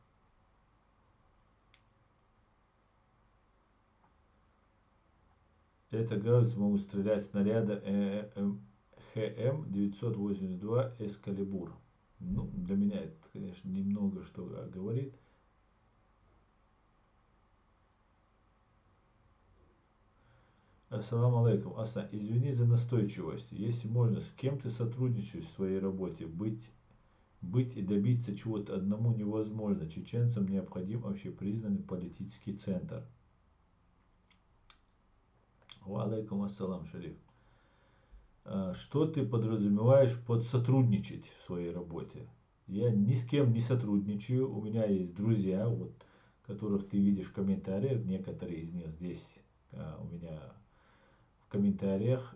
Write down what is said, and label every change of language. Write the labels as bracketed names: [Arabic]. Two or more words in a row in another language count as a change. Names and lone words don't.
[Russian] Это гаубицы могут стрелять снаряда ХМ-982 Эскалибур. Ну, для меня это, конечно, немного что говорит. [Arabic] السلام عليكم. [Russian] Асан, извини за настойчивость. Если можно, с кем ты сотрудничаешь в своей работе? Быть и добиться чего-то одному невозможно. Чеченцам необходим общепризнанный политический центр. [Arabic] وعليكم السلام, [Russian] шариф. Что ты подразумеваешь под сотрудничать в своей работе? Я ни с кем не сотрудничаю. У меня есть друзья, вот, которых ты видишь в комментариях. Некоторые из них здесь у меня в комментариях.